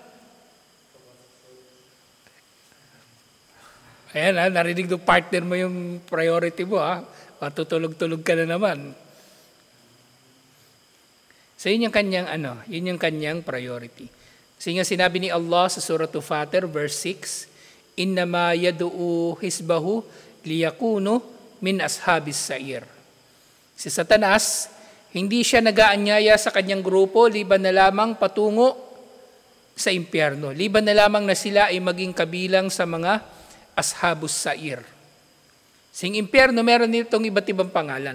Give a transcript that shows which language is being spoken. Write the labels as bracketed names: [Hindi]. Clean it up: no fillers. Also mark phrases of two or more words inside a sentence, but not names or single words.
[Filipino] Ayan narinig ng partner mo yung priority mo Matutulog-tulog ka na naman. So yun yung kanyang priority. Kasi nga sinabi ni Allah sa Surah Fatir verse 6, [Arabic] "إنما يدعو حزبه ليكونوا من أصحاب السعير." [Filipino] Si Satanas, hindi siya nag-aanyaya sa kanyang grupo liban na lamang patungo sa impyerno. Liban na lamang na sila ay maging kabilang sa mga [Arabic] أصحاب السعير. [Filipino] Sing impyerno, meron nitong iba't ibang pangalan.